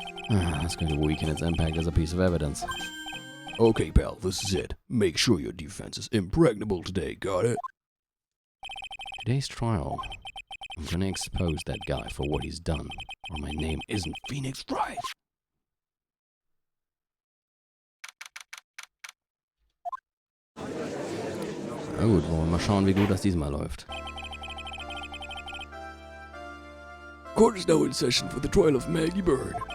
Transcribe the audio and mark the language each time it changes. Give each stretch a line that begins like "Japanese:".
English: That's going to weaken its impact as a piece of evidence. Okay, pal, this is it. Make sure your defense is impregnable today, got it? Today's trial, I'm gonna expose that guy for what he's done, or my name isn't Phoenix Wright.
German: Na gut, wollen wir mal schauen, wie gut das diesmal läuft.
English: Court is now in session for the trial of Maggie Bird.